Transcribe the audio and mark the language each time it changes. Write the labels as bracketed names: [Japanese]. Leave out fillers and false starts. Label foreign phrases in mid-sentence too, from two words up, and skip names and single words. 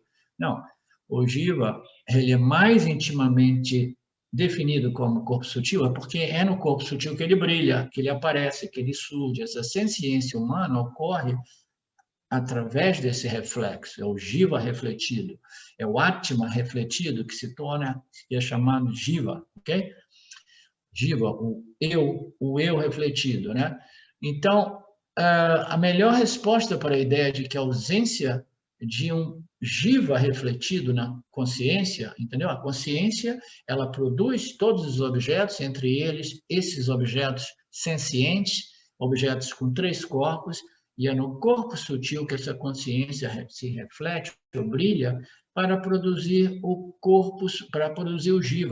[Portuguese] Não, o Jiva ele é mais intimamente definido como corpo sutil, é porque é no corpo sutil que ele brilha, que ele aparece, que ele surge. Essa senciência humana ocorre através desse reflexo, é o Jiva refletido, é o Atma refletido que se torna, que é chamado Jiva, ok? Jiva, o eu refletido, né? Então, a melhor resposta para a ideia de que a ausência de um jiva refletido na consciência, entendeu? A consciência, ela produz todos os objetos, entre eles esses objetos sencientes, objetos com 3 corpos, e é no corpo sutil que essa consciência se reflete ou brilha para produzir o corpo, para produzir o jiva.